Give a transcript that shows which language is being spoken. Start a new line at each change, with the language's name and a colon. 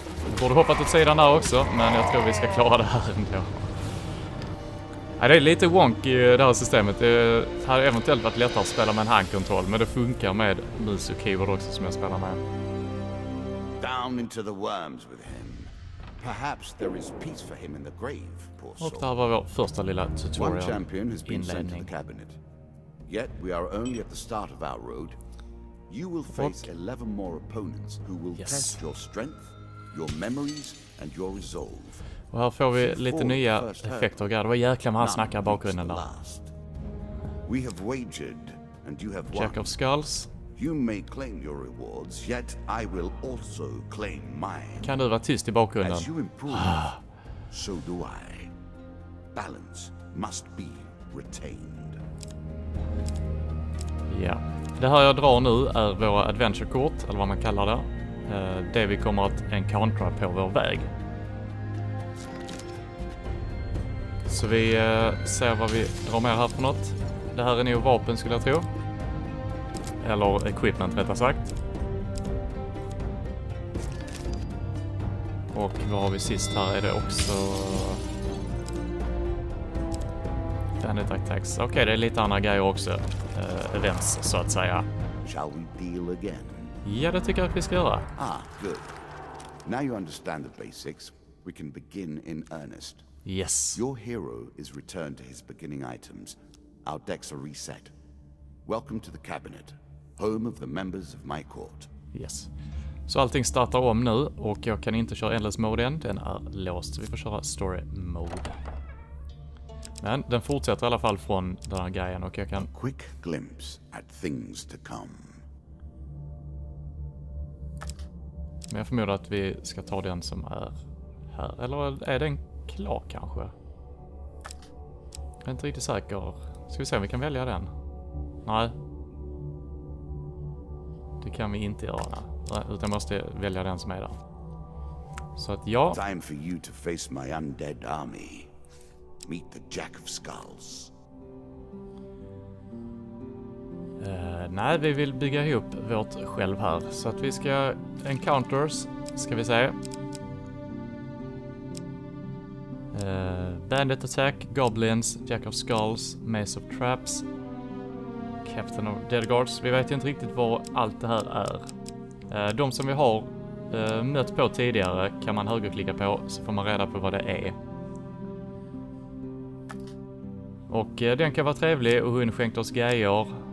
Swedish: Jag borde hoppat åt sidan där också, men jag tror vi ska klara det här ändå. Det är lite wonky i det här systemet. Det hade eventuellt varit lättare att spela med en handkontroll, men det funkar med mus och keyboard också som jag spelar med.
English: Down into the worms with him. Perhaps there is peace for him in the grave, poor soul.
Swedish: Och där var vår första lilla tutorial.
English: One champion has been sent to the cabinet. Yet we are only at the start of our road. You will face 11 more opponents who will test your strength, your memories and your resolve.
Swedish: Och här får vi lite nya effekter och grejer. Det var jäkla med han snackar i bakgrunden där.
English: We have wagered and you have won. Jack of Skulls. You may claim your rewards, yet I will also claim mine.
Swedish: Kan du vara tyst i bakgrunden?
English: As you improve, so do I. Balance must be retained.
Swedish: Ja. Det här jag drar nu är våra adventure-kort, eller vad man kallar det. Det vi kommer att encountra på vår väg. Så vi ser vad vi drar med här för något. Det här är nog vapen skulle jag tro. Eller equipment rättare sagt. Och vad har vi sist här? Är det också...
English: Bandit attacks.
Swedish: Okej, det är lite andra grejer också. Events så att säga.
English: Shall we deal again?
Swedish: Ja, det tycker jag att vi ska göra.
English: Good. Now you understand the basics. We can begin in earnest. Yes. Your hero is returned to his beginning items. Our decks are reset. Welcome to the cabinet, home of the members of my court. Yes.
Swedish: Så allting startar om nu och jag kan inte köra endless mode än. Den är låst så vi får köra story mode. Men den fortsätter i alla fall från den här grejen och jag kan...
English: A quick glimpse at things to come.
Swedish: Men jag förmodar att vi ska ta den som är här. Eller är den klar kanske? Jag är inte riktigt säker. Ska vi se om vi kan välja den? Nej. Det kan vi inte göra. Nej, utan måste välja den som är där. Så att ja.
English: Time for you to face my undead army. Meet the Jack of Skulls.
Swedish: Nej, vi vill bygga ihop vårt själv här. Så att vi ska... Encounters, ska vi säga.
English: Bandit Attack, Goblins, Jack of Skulls, Maze of Traps, Captain of Dead Guards.
Swedish: Vi vet inte riktigt vad allt det här är. De som vi har mött på tidigare kan man högerklicka på, så får man reda på vad det är. Och den kan vara trevlig och hon skänkte oss grejer.